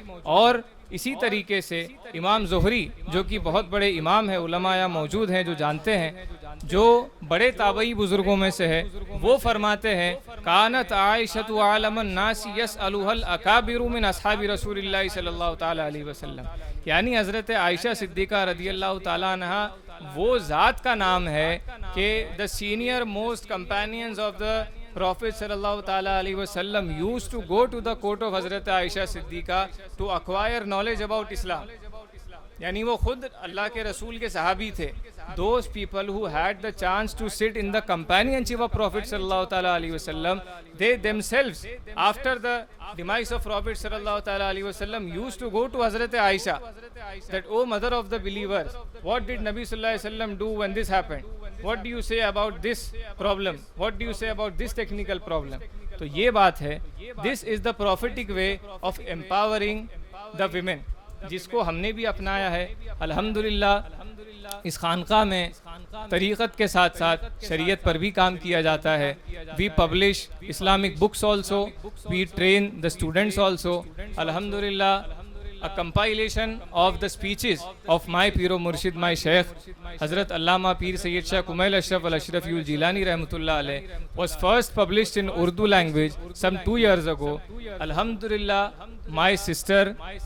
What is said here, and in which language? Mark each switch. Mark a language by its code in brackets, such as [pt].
[ur] اور اسی طریقے سے امام زہری جو کہ بہت بڑے امام ہیں، علماء یہاں موجود ہیں جو جانتے ہیں، جو بڑے تابعی بزرگوں میں سے ہے، وہ فرماتے ہیں [ar] کانت عائشۃ عالم الناس یسألها الاکابر من اصحاب رسول اللہ صلی اللہ تعالی علیہ وسلم، [ur] یعنی حضرت عائشہ صدیقہ رضی اللہ تعالیٰ عنہا وہ ذات کا نام ہے کہ [en] the senior most companions of the Prophet sallallahu ta'ala alayhi wa sallam used to go to the court of Hazrat Aisha Siddiqa to acquire knowledge about Islam. [ur] یعنی وہ خود اللہ کے رسول کے صحابی تھے۔ [en] Those people who had the chance to sit in the companionship of Prophet sallallahu ta'ala alayhi wa sallam, they themselves, after the demise of Prophet sallallahu ta'ala alayhi wa sallam, used to go to Hazrat Aisha, that, oh mother of the believers, what did Nabi sallallahu alayhi wa sallam do when this happened? What do you say about this problem? What do you say about this technical problem? [ur] تو یہ بات ہے، [en] this is the prophetic way of empowering the women، [ur] جس کو ہم نے بھی اپنایا ہے۔ الحمدللہ اس خانقاہ میں طریقت کے ساتھ ساتھ شریعت پر بھی کام کیا جاتا ہے۔ [en] We publish Islamic books also, we train the students also. Alhamdulillah, a compilation of the speeches of my Pir o Murshid, my Shaykh Hazrat Allama Pir Sayyid Shah Kumail Ashraf Al-Ashrafi Al-Jilani Rahmatullah Alayh was first published in Urdu language some 2 years ago. Alhamdulillah, my sister